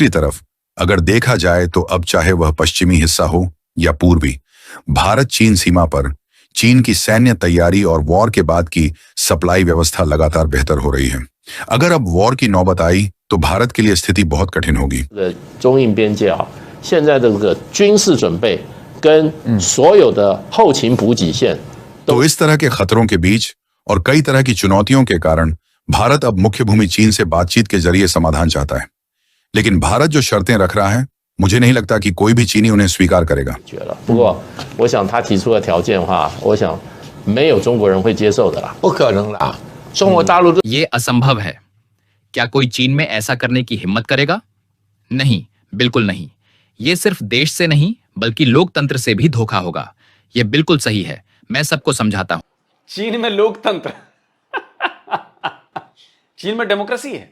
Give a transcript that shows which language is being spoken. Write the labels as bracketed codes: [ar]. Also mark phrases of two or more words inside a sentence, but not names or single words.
[hi] दूसरी तरफ अगर देखा जाए तो अब चाहे वह पश्चिमी हिस्सा हो या पूर्वी, भारत चीन सीमा पर चीन की सैन्य तैयारी और वॉर के बाद की सप्लाई व्यवस्था लगातार बेहतर हो रही है। अगर अब वॉर की नौबत आई तो भारत के लिए स्थिति बहुत कठिन होगी। [zh] 中印边界啊，现在的这个军事准备跟所有的后勤补给线 [hi] तो इस तरह के खतरों के बीच और कई तरह की चुनौतियों के कारण भारत अब मुख्य भूमि चीन से बातचीत के जरिए समाधान चाहता है। लेकिन भारत जो शर्तें रख रहा है, मुझे नहीं लगता कि कोई भी चीनी उन्हें स्वीकार करेगा। [zh] 决了。不过，我想他提出的条件的话，我想没有中国人会接受的啦。不可能啦！中国大陆 [hi] ये असंभव है। क्या कोई चीन में ऐसा करने की हिम्मत करेगा? नहीं, बिल्कुल नहीं। ये सिर्फ देश से नहीं बल्कि लोकतंत्र से भी धोखा होगा। ये बिल्कुल सही है, मैं सबको समझाता हूं। चीन में लोकतंत्र चीन में डेमोक्रेसी है।